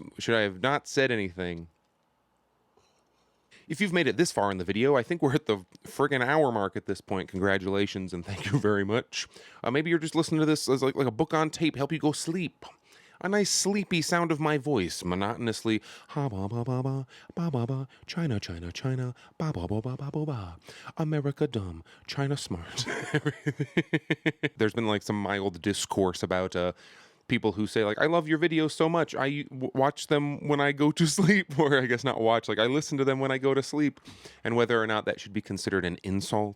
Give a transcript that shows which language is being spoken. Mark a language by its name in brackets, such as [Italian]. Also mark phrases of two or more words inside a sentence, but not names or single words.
[English] Should I have not said anything? If you've made it this far in the video, I think we're at the friggin' hour mark at this point. Congratulations and thank you very much. Maybe you're just listening to this as like a book on tape, help you go sleep. A nice sleepy sound of my voice, monotonously, ha ba ba ba ba, ba ba ba, China, China, China, ba ba ba ba ba ba ba, America dumb, China smart. There's been like some mild discourse about people who say like, I love your videos so much, I watch them when I go to sleep, or I guess not watch, like I listen to them when I go to sleep, and whether or not that should be considered an insult.